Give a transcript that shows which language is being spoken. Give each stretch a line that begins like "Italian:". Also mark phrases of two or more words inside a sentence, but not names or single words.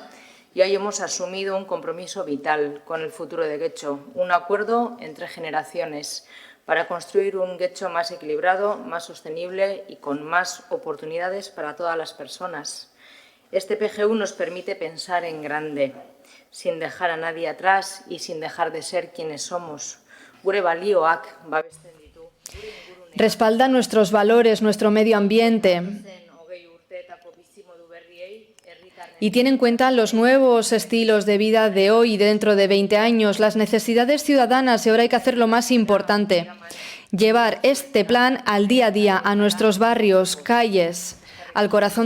Spanish: Y hoy hemos asumido un compromiso vital con el futuro de Getxo, un acuerdo entre generaciones para construir un Getxo más equilibrado, más sostenible y con más oportunidades para todas las personas. Este PGU nos permite pensar en grande, sin dejar a nadie atrás y sin dejar de ser quienes somos.
Basque: Gure balioak babesten ditu.
Spanish: Respalda nuestros valores, nuestro medio ambiente y tiene en cuenta los nuevos estilos de vida de hoy y dentro de 20 años, las necesidades ciudadanas, y ahora hay que hacer lo más importante, llevar este plan al día a día, a nuestros barrios, calles, al corazón de Getxo.